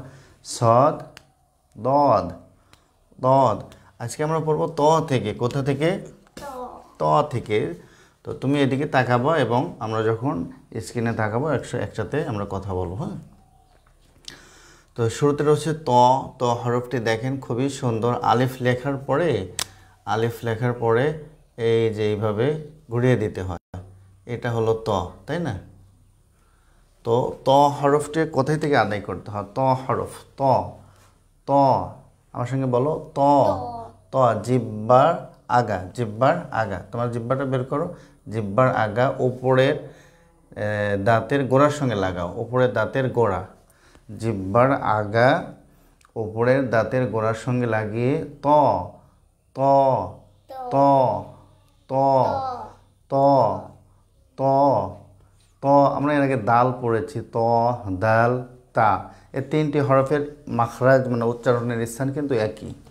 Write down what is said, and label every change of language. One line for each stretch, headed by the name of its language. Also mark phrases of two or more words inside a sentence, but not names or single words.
Bangla: সদ, দদ, দদ। আজকে আমরা পড়বো ত থেকে। কোথা থেকে? ত থেকে। তো তুমি এদিকে তাকাবো এবং আমরা যখন স্ক্রিনে তাকাবো একসাথে আমরা কথা বলবো। হ্যাঁ, তো শুরুতে রয়েছে ত। ত হরফটি দেখেন খুবই সুন্দর। আলিফ লেখার পরে এই যে এইভাবে ঘুরিয়ে দিতে হয়, এটা হলো ত, তাই না? ত তো ত হরফটি কোথায় থেকে আদায় করতে হয়? ত হরফ, ত ত আমার সঙ্গে বলো, ত ত জিহ্বার আগা, জিহ্বার আগা। তোমার জিহ্বাটা বের করো, জিহ্বার আগা উপরের দাঁতের গোড়ার সঙ্গে লাগাও, উপরের দাঁতের গোড়া, জিহ্বার আগা উপরের দাঁতের গোড়ার সঙ্গে লাগিয়ে ত ত ত ত ত ত ত আমরা এর আগে দাল পড়েছি, ত দাল তা, এই তিনটি হরফের মাখরাজ মানে উচ্চারণের স্থান কিন্তু একই।